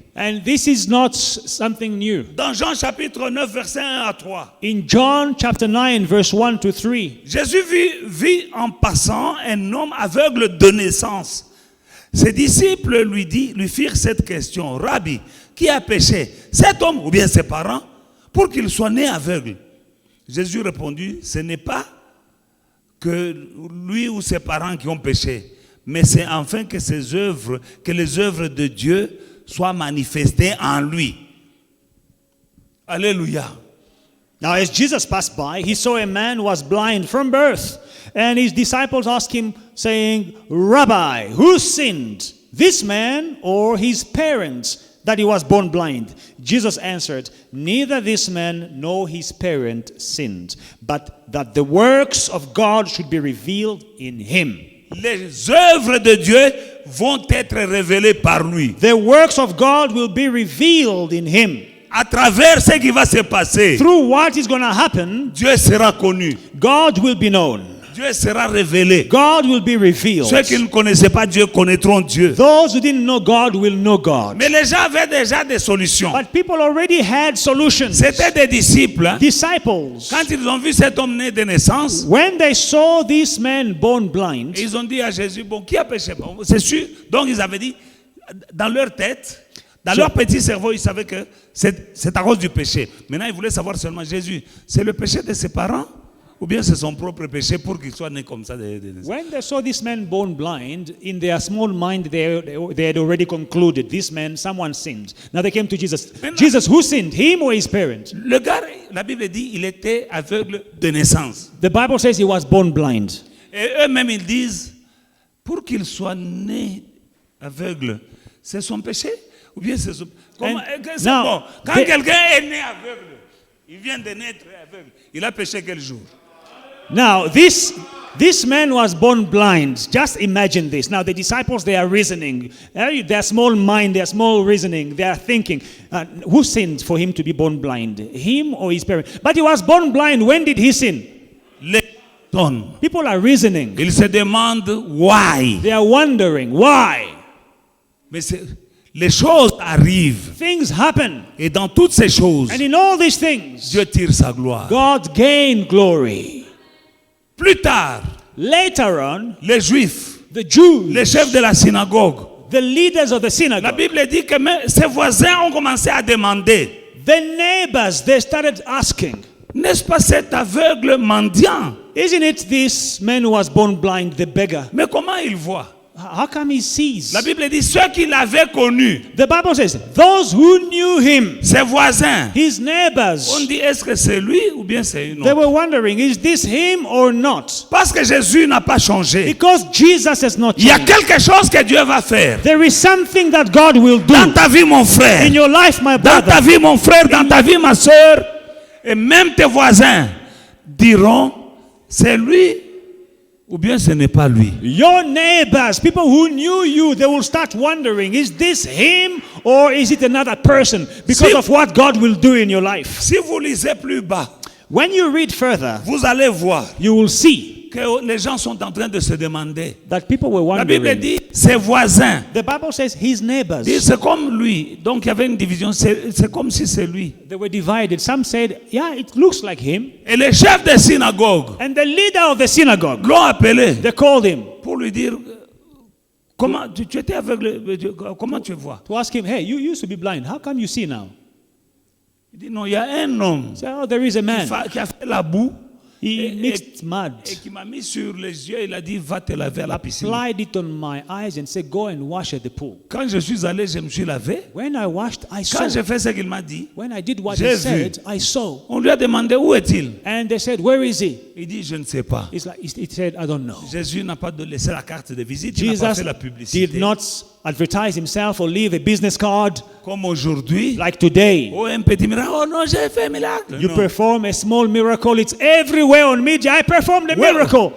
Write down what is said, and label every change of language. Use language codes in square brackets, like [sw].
[en] And this is not something new. [fr] Dans Jean chapitre 9, verset 1 à 3. [en] In John chapter 9, verse 1 to 3, [fr] Jésus vit en passant un homme aveugle de naissance. Ses disciples lui firent cette question. Rabbi, qui a péché, cet homme ou bien ses parents, pour qu'il soit né aveugle? Jésus répondit, ce n'est pas que lui ou ses parents qui ont péché, mais c'est afin que les œuvres de Dieu soient manifestées en lui. Alléluia. [en] Now, as Jesus passed by, he saw a man who was blind from birth. And his disciples asked him, saying, Rabbi, who sinned, this man or his parents, that he was born blind? Jesus answered, neither this man nor his parent sinned, but that the works of God should be revealed in him. [fr] Les œuvres de Dieu vont être révélées par lui. [en] The works of God will be revealed in him. [fr] À travers ce qui va se passer, [en] Through what is going to happen, [fr] Dieu sera connu. [en] God will be known. [fr] Dieu sera révélé. [en] God will be revealed. [fr] Ceux qui ne connaissaient pas Dieu connaîtront Dieu. [en] Those who didn't know God will know God. [fr] Mais les gens avaient déjà des solutions. [en] But people already had solutions. [fr] C'était des disciples. Hein. [en] Disciples, [fr] Quand ils ont vu cet homme né de naissance, [en] when they saw this man born blind, [fr] ils ont dit à Jésus, bon, qui a péché? Bon, c'est sûr. Donc ils avaient dit, dans leur tête, dans leur petit cerveau, ils savaient que c'est à cause du péché. Maintenant, ils voulaient savoir seulement, Jésus, c'est le péché de ses parents? Ou bien c'est son propre péché pour qu'il soit né comme ça. [en] when they saw this man born blind, in their small mind, they had already concluded this man, someone sinned. Now they came to Jesus. Jesus, who sinned, him or his parent? [fr] Le gars, la Bible dit, il était aveugle de naissance. [en] The Bible says he was born blind. [fr] Et eux-mêmes, ils disent, pour qu'il soit né aveugle, c'est son péché? Ou bien c'est son... Comment... c'est [en] now, [fr] bon. Quand quelqu'un est né aveugle, il vient de naître aveugle, il a péché quel jour? [en] Now, this man was born blind. Just imagine this. Now, the disciples, they are reasoning. Their small mind, their small reasoning, they are thinking, who sinned for him to be born blind? Him or his parents? But he was born blind. When did he sin? People are reasoning. [fr] Ils se demandent [en] why. They are wondering, why? [fr] Mais les choses arrivent. [en] Things happen. [fr] Et dans toutes ces choses, [en] And in all these things, [fr] Dieu tire sa gloire. [en] God gained glory. [fr] Plus tard, [en] Later on, [fr] les Juifs, [en] the Jews, [fr] les chefs de la synagogue, [en] the leaders of the [fr] la [en] synagogue, [fr] Bible dit que même ses voisins ont commencé à demander, [en] the neighbors, they started asking, [fr] n'est-ce pas cet aveugle mendiant? [en] isn't it this man who was born blind, the beggar? [fr] Mais comment il voit? [en] How come he sees? [fr] La Bible dit ceux qui l'avaient connu, [en] The Bible says, those who knew him, [fr] ses voisins, [en] his [fr] on [en] neighbors, [fr] dit est-ce que c'est lui ou bien c'est une [en] they [fr] autre? [en] were wondering, is this him or not? [fr] Parce que Jésus n'a pas changé. [en] Because Jesus has not [fr] Il y a [en] changed. [fr] quelque chose que Dieu va faire. [en] There is something that God will [fr] Dans [en] do [fr] ta vie, mon frère. [en] in your life, my [fr] Dans ta [en] brother. [fr] vie, mon frère. Dans ta vie, ma soeur. Et même tes voisins diront, c'est lui ou bien ce n'est pas lui. [en] Your neighbors, people who knew you, they will start wondering, is this him or is it another person? Because [fr] Si- [en] of what God will do in your life. [fr] Si vous lisez plus bas, [en] When you read further, [fr] vous allez voir [en] you will see [fr] que les gens sont en train de se demander. [en] that people were [fr] La Bible [en] wondering. [fr] dit, ses voisins. [en] The Bible says his neighbors, [fr] Dit, c'est comme lui. Donc il y avait une division. C'est comme si c'est lui. [en] they were divided. Some said, yeah, it looks like him. [fr] Et les chefs des synagogues [en] And the leader of the synagogue, [fr] l'ont appelé [en] they called him [fr] pour lui dire, comment tu étais aveugle, comment tu vois? [en] to ask him, hey, you used to be blind. How come you see now? [fr] Il dit, non, il y a un homme [en] He said, oh, there is a man [fr] qui a fait la boue [en] He mixed mud, [fr] et qui m'a mis sur les yeux. Il a dit, va te laver à la piscine. [en] applied it on my eyes and said, go and wash at the pool. [fr] Quand je suis allé, je me suis lavé. [en] When I washed, I saw. [fr] Quand j'ai fait ce qu'il m'a dit, [en] When I did what [fr] J'ai [en] he [fr] vu. [en] said, I saw. [fr] on lui a demandé où est-il. [en] And they said, where is he? [fr] Il dit, je ne sais pas. [en] He said, I don't know. [fr] Jésus n'a pas laissé la carte de visite, il n'a pas [en] Jesus [fr] fait la [en] did [fr] publicité. [en] not advertise himself or leave a business card [fr] Comme aujourd'hui, [en] like today. [fr] oh, un petit miracle, oh non, j'ai fait un miracle. [en] You [fr] Non. [en] perform a small miracle. It's everywhere on media. I performed a miracle.